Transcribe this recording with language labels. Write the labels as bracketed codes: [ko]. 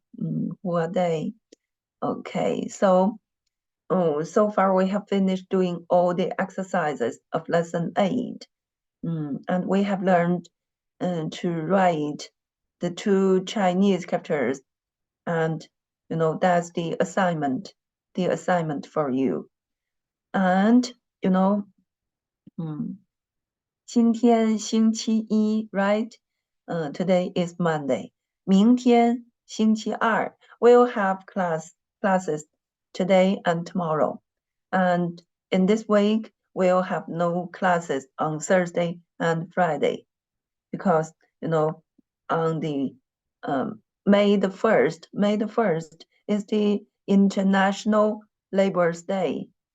[en] Who are they? Okay, so so far we have finished doing all the exercises of lesson 8. And we have learned to write the 2 Chinese characters, and that's the assignment for you. And [zh] 今天星期一 [en] right? Today is Monday. [zh] 明天星期二 [en] we'll have classes today and tomorrow. And in this week, we'll have no classes on Thursday and Friday because, on the May the 1st is the International Labor's Day.